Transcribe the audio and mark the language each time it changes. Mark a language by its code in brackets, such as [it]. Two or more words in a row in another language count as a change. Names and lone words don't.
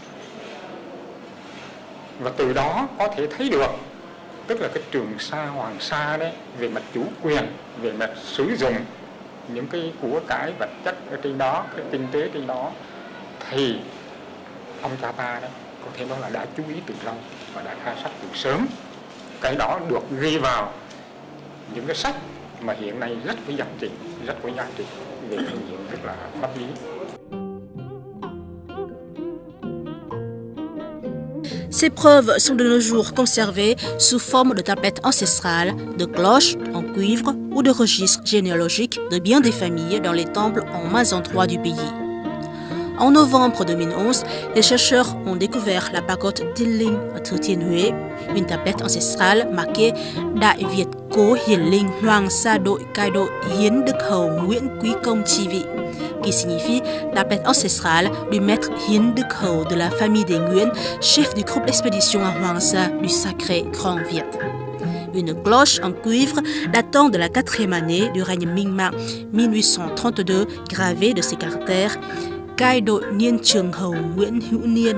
[vi] Và từ đó có thể thấy được tức là cái Trường Sa Hoàng Sa đấy, về mặt chủ quyền, về mặt sử dụng những cái của cải vật chất ở trên đó, cái kinh tế trên đó, thì ông cha ta đấy có thể nói là đã chú ý từ lâu và đã khai sát từ sớm. Cái đó được ghi vào những cái sách mà hiện nay rất có giá trị về phương diện rất là pháp lý. [fr] Ces preuves sont de nos jours conservées sous forme de tablettes ancestrales, de cloches en cuivre ou de registres généalogiques de bien des familles dans les temples en mains endroits du pays. En novembre 2011, les chercheurs ont découvert la pagode Dilling ở Thừa Thiên Huế, une tablette ancestrale marquée Đại Việt Cố Hiển Linh Hoàng Sa Đội Cai Đội Hiến Đức Hầu Nguyễn Quý Công Chi Vị, qui signifie tablette ancestrale du maître Hiến Đức Hầu de la famille des Nguyen, chef du groupe d'expédition à Hoàng Sa du Sacré Grand Viet. Une cloche en cuivre datant de la 4e année du règne Minh-Mạng 1832 gravée de ces caractères Cai Đội Niên Trường Hầu Nguyễn Hữu Niên.